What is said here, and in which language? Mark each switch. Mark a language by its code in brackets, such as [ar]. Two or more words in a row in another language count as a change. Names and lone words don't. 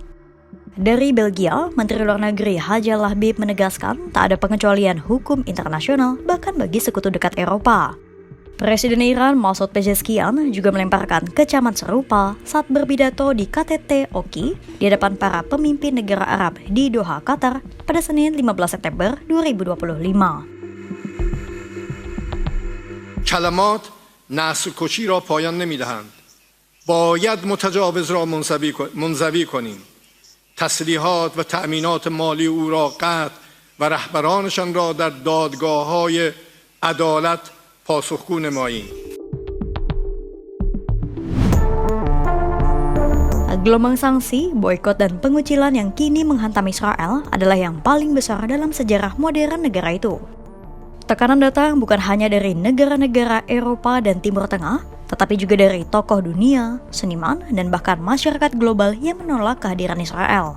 [id] Dari Belgia, Menteri Luar Negeri Haja Lahbib menegaskan tak ada pengecualian hukum internasional bahkan bagi sekutu dekat Eropa. Presiden Iran Masoud Pezeshkian juga melemparkan kecaman serupa saat berpidato di KTT OKI di hadapan para pemimpin negara Arab di Doha, Qatar pada Senin 15 September 2025. [fa] کلمات نسل کشی را پایان نمی‌دهند. باید متجاوز را منزوی کنیم. تسلیحات و تأمینات مالی او را قطع و رهبرانشان را در دادگاه‌های عدالت پاسخگو نماییم. [id] Gelombang sanksi, boikot dan pengucilan yang kini menghantam Israel adalah yang paling besar dalam sejarah modern negara itu. Tekanan datang bukan hanya dari negara-negara Eropa dan Timur Tengah, tetapi juga dari tokoh dunia, seniman, dan bahkan masyarakat global yang menolak kehadiran Israel.